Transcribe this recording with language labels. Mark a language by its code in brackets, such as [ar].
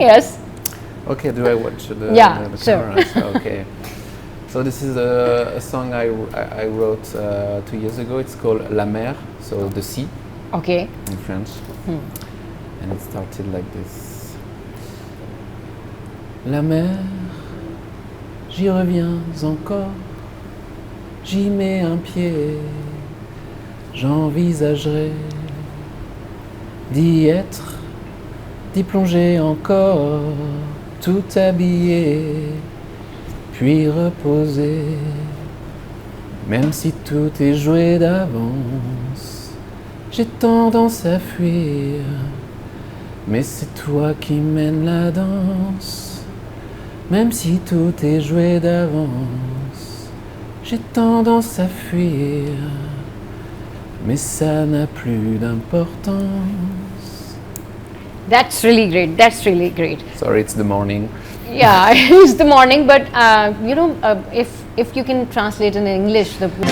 [en] Yes. Okay, do I watch the sure. cameras? Okay. So this is a song I wrote 2 years ago. It's called La Mer, so the sea. Okay. In French. And it started like this. [fr] La mer, j'y reviens encore, j'y mets un pied, j'envisagerai d'y être, d'y plonger encore, tout habillé, puis reposer, même si tout est joué d'avance, j'ai tendance à fuir, mais c'est toi qui mènes la danse. Même si tout est joué d'avance, j'ai tendance à fuir, mais ça n'a plus d'importance. [en] That's really great. That's really great. Sorry, it's the morning. Yeah, it's the morning, but if you can translate in English the.